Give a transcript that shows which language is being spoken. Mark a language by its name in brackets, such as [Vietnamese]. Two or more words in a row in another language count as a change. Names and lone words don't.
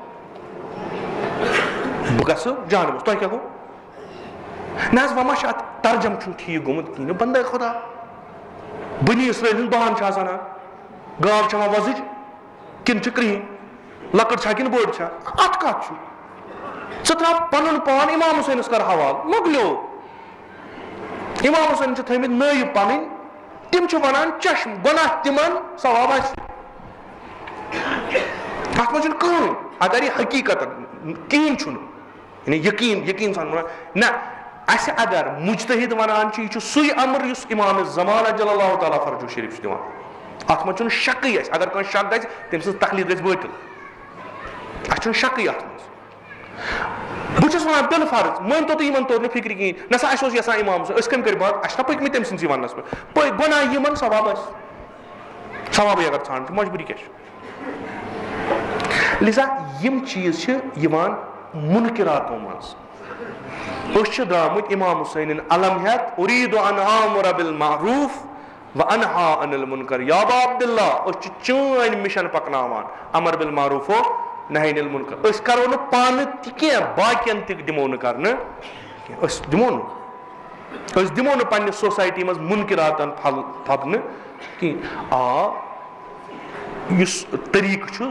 [Kashmiri] بہٕ گژھٕ جہنمس تۄہہِ کیٛاہ گوٚو نہ حظ وۄنۍ ما چھُ اَتھ ترجم چھُنہٕ ٹھیٖک گوٚمُت کِہیٖنۍ نہٕ بنٛدے خۄدا بٔنی اسرٲیل ہُنٛد بہان چھِ آسان گاو چھےٚ وۄنۍ وۄزٕج کِنہٕ چھِ کرٛہِنۍ لۄکٕٹ چھا کِنہٕ بٔڑ چھا اَتھ کَتھ چھُ ژٕ ترٛاو پَنُن پان اِمام حُسینَس کر حوالہٕ مۄکلیو اِمام حُسین چھِ تھٲومٕتۍ نٲیِب پَنٕنۍ تِم چھِ وَنان چشم گۄناہ تِمن ثواب آسہِ اَتھ منٛز چھُنہٕ کٕہٕنۍ اگر یہِ حقیٖقتن کِہیٖنۍ چھُنہٕ یعنی یقیٖن سان وَنان نہ اَسہِ اگر مُجتہِد وَنان چھِ یہِ چھُ سُے اَمر یُس اِمام زمان [Arabic] اجل اللہ تعالیٰ فرجو شریف [Kashmiri] چھُ دِوان اَتھ منٛز چھُنہٕ شکٕے اَسہِ اگر کٲنٛسہِ شک گژھِ تٔمۍ سٕنٛز تقلیٖد گژھِ بٲطِل اَسہِ چھُنہٕ شکٕے اَتھ منٛز بہٕ چھُس وَنان بِل فرض مٲنۍتو تُہۍ یِمن توٚر نہٕ فِکرِ کِہیٖنۍ نہ سا اَسہِ اوس یژھان اِمام حُسین أسۍ کٔمۍ کٔرۍ بات اَسہِ چھُنہ پٔکمٕتۍ تٔمۍ سٕنٛدسٕے وَننَس پٮ۪ٹھ گۄناہ یِمن ثواب آسہِ ثوابٕے اگر ژھانڈ چھُ مجبوٗری کیٛاہ چھِ لِذا یِم چیٖز چھِ یِوان مُنکِراتو منٛز أسۍ چھِ درٛامٕتۍ اِمام حُسینٕنۍ علم ہٮ۪تھ اُریٖدُ [Arabic] ان آمُر بالمعروٗف وانہا عن المنکر یا ابا عبداللہ [Kashmiri] أسۍ چھِ چٲنۍ مِشن پکناوان [Arabic] امر بالمعروٗف و نہی عن المنکر [Kashmiri] أسۍ کرو نہٕ پانہٕ تہِ کینٛہہ باقین تہِ دِمو نہٕ کرنہٕ کینٛہہ أسۍ دِمو نہٕ پننہِ سوسایٹی منٛز مُنکِراتن پھل تھپنہٕ کینٛہہ آ یُس طریٖقہٕ چھُ